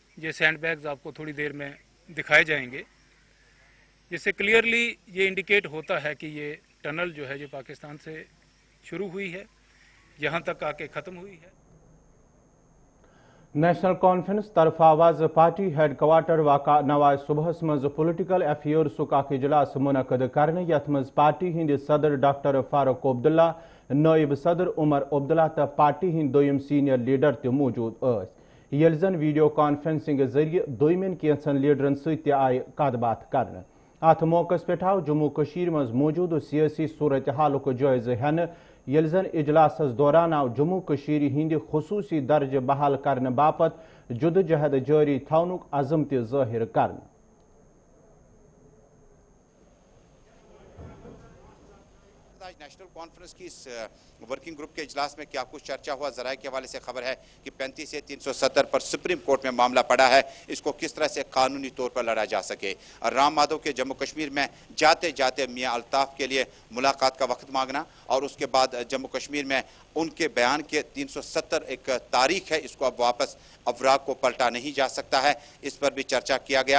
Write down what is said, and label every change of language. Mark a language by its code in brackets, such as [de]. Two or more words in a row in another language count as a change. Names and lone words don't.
[hi] ये [en] sand bags [hi] आपको थोड़ी देर में दिखाए जाएंगे, जिससे क्लियरली ये इंडिकेट होता है कि ये टनल जो है ये पाकिस्तान से शुरू हुई है, यहाँ तक आके ख़त्म हुई है। [ks] नेशनल कॉन्फ्रेंस तरफ आवाज पार्टी हेडक्वार्टर वाक़ा नवाज सुबह मज [en] political affairs [ks] इजलास मुनक़द करने यथ मज पार्टी हिंद सदर डॉक्टर फारूक अब्दुल्ला, नायब सदर उमर अब्दुल्ला तो पार्टी हिंद दोयम [en] senior leader [ks] तक मौजूद येल जन [en] video conferencing [ks] जरिए दोयमन कैंसन लीडरन सत्य आय कत बात करने। अत मौकस पे आव जम्मू कशीर मज मौजूद सियासी सूरत हालुक जायज़ हेन येल जन इजलास दौरान आव जम्मू कशीर हिंद खसूसी दर्ज बहाल करने बापत जुदोजहद जारी थवनुक अज़म ते ज़ाहिर करने। [hi] नेशनल कॉन्फ्रेंस की इस [en] working group [hi] के इजलास में क्या कुछ चर्चा हुआ, जराये के हवाले से खबर है कि 35 से 370 पर सुप्रीम कोर्ट में मामला पड़ा है, इसको किस तरह से कानूनी तौर पर लड़ा जा सके। राम माधव के जम्मू कश्मीर में जाते जाते मियां अल्ताफ के लिए मुलाकात का वक्त मांगना और उसके बाद जम्मू कश्मीर में उनके बयान के 370 एक तारीख है, इसको अब वापस अवराक को पलटा नहीं जा सकता है, इस पर भी चर्चा किया गया।